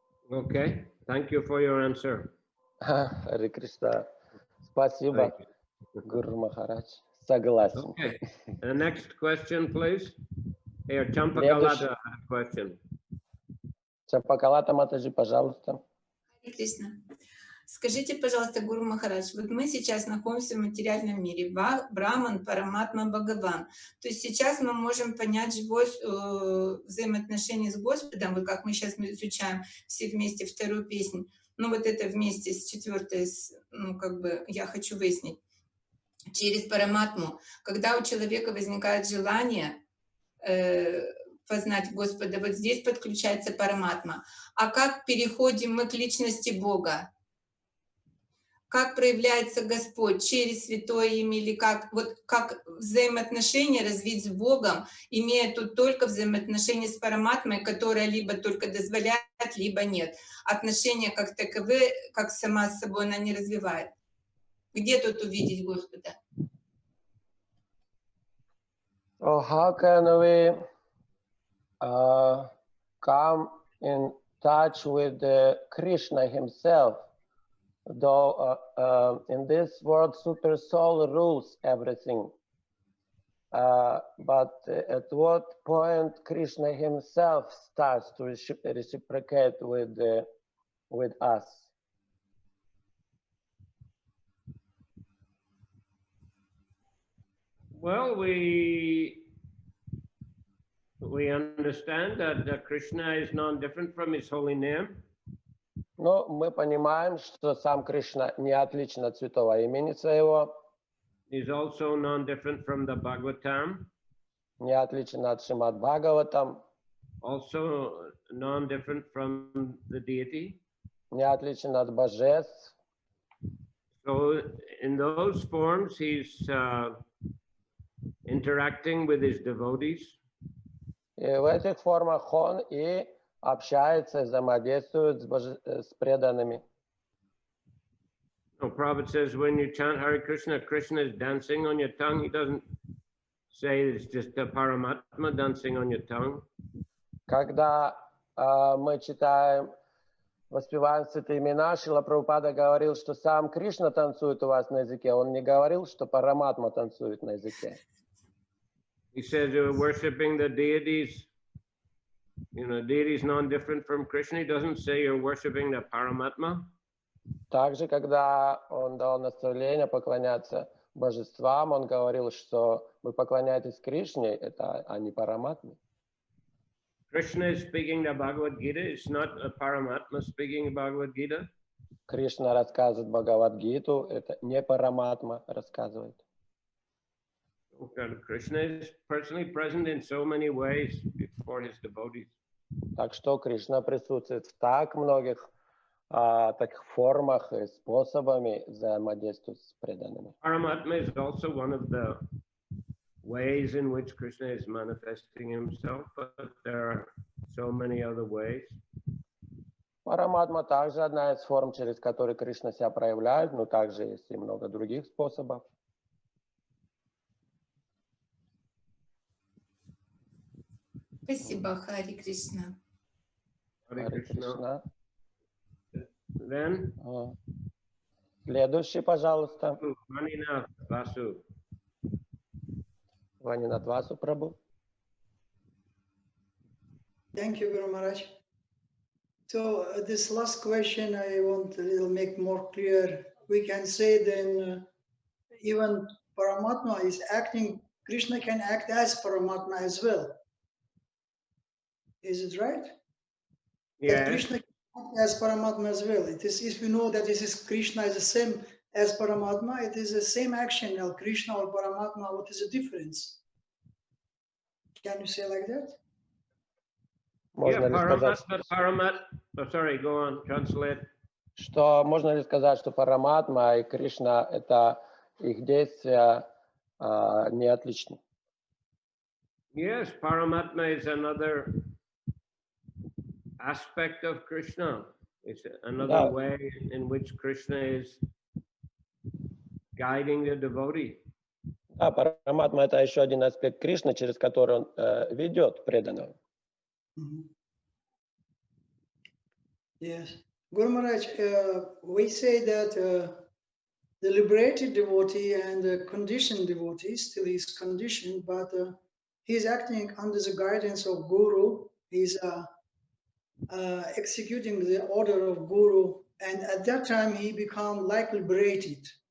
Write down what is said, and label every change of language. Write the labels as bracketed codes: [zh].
[en] Okay, thank you for your answer. Hare Krishna. [ru] Спасибо, Guru Maharaj. Согласен. [en] Okay, the next question, please. Here, Champakalata had a question. [ru] Чапакалата Матаджи, пожалуйста. Харе Кришна. Скажите, пожалуйста, Гуру Махарадж, вот мы сейчас находимся в материальном мире, Браман, Параматма, Бхагаван. То есть сейчас мы можем понять живое взаимоотношение с Господом, вот как мы сейчас изучаем все вместе вторую песню. Ну вот это вместе с четвертой, ну как бы я хочу выяснить. Через Параматму, когда у человека возникает желание познать Господа, вот здесь подключается Параматма. А как переходим мы к личности Бога? Как проявляется Господь? Через святое имя или как? Вот как взаимоотношения развить с Богом, имея тут только взаимоотношения с Параматмой, которая либо только дозволяет, либо нет. Отношения как таковые, как сама с собой она не развивает. Где тут увидеть Господа? [en] So how can we come in touch with Krishna himself? Though in this world, super soul rules everything. But at what point Krishna himself starts to reciprocate with us? Well, we understand that Krishna is non-different from his holy name. [ru] Но мы понимаем, что сам Кришна не отличен от святого имени своего. [en] He's also non-different from the Bhagavatam. [ru] Не отличен от Шримад Бхагаватам. [en] Also non-different from the deity. [ru] Не отличен от божеств. [en] So in those forms, he's interacting with his devotees. [ru] И в этих формах он и общается, взаимодействует с преданными. [en] No, Prabhupada says when you chant Hare Krishna, Krishna is dancing on your tongue. He doesn't say it's just a Paramatma dancing on your tongue. [ru] Когда мы читаем, воспеваем святые имена, Шрила Прабхупада говорил, что сам Кришна танцует у вас на языке. Он не говорил, что Параматма танцует на языке. [en] He says you're worshiping the deities. You know, deities non-different from Krishna. He doesn't say you're worshiping the Paramatma. [ru] Также, когда он дал наставление поклоняться божествам, он говорил, что вы поклоняетесь Кришне, это, а не Параматме. [en] Krishna is speaking the Bhagavad Gita. It's not a Paramatma speaking Bhagavad Gita. [ru] Кришна рассказывает Бхагават-гиту, это не Параматма рассказывает. [en] Krishna is personally present in so many ways before his devotees. [ru] Так что Кришна присутствует в так многих таких формах и способами взаимодействовать с преданными. [en] Paramatma is also one of the ways in which Krishna is manifesting himself, but there are so many other ways. [ru] Параматма также одна из форм, через которые Кришна себя проявляет, но также есть и много других способов. Спасибо, Хари Кришна. [en] Hare Krishna. Then, [ru] Следующий, пожалуйста. [en] Maninath Vasu. [ru] Ванинат Васу Прабhu. [en] Thank you, Guru Maharaj. So this last question I want a little make more clear. We can say then even Paramatma is acting, Krishna can act as Paramatma as well. Is it right? That Yeah. Krishna can act as Paramatma as well. It is, if you know that this is Krishna is the same as Paramatma, it is the same action. Now Krishna or Paramatma, what is the difference? Can you say like that? [ru] Можно ли сказать, [en] Oh, sorry, go on, translate. [ru] что можно ли сказать, что Параматма и Кришна это их действия не отличны? [en] Yes, Paramatma is another aspect of Krishna. It's another way in which Krishna is guiding the devotee. [ru] Да, Параматма это еще один аспект Кришны, через который он ведет преданного. [en] Yes. Guru Maharaj, we say that the liberated devotee and the conditioned devotee still is conditioned, but he is acting under the guidance of Guru. He's executing the order of Guru, and at that time he become like liberated.